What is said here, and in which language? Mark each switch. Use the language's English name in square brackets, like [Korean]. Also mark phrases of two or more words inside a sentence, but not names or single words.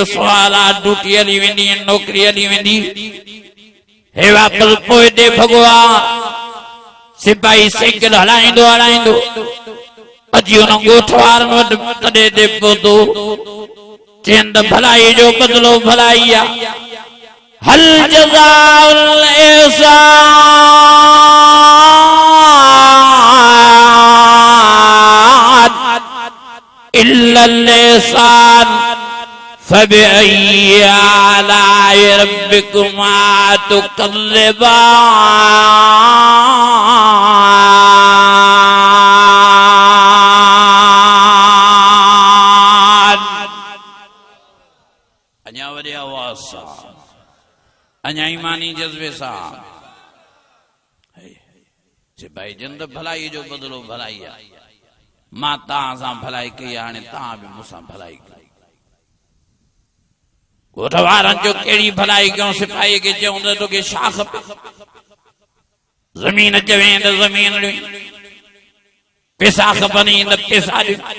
[Sindhi] सुवाल आहे ड्यूटी हली वेंदी नौकरी हली वेंदी हे वापसि पोइ ते भॻवा सिपाही साइकिल हलाईंदो हलाईंदो अची हुन ॻोठ वारनि वटि तॾे ते पहुतो चइनि त भलाई जो बदिलो भलाई आहे [Arabic] هل جزاء الإحسان إلا الإحسان فبأي آلاء ربكما تكذبان. [Sindhi] अञा वॾे आवाज़ सां अञा ईमानी जज़्बे सां सिपाही जन त भलाई जो बदिलो भलाई आहे मां तव्हां सां भलाई कई हाणे तव्हां बि मूंसां भलाई कई ॻोठ वारनि जो कहिड़ी भलाई कयूं सिपाही खे चऊं त तोखे छा खपे ज़मीन चवे त ज़मीन ॾे पैसा खपनि त पैसा ॾे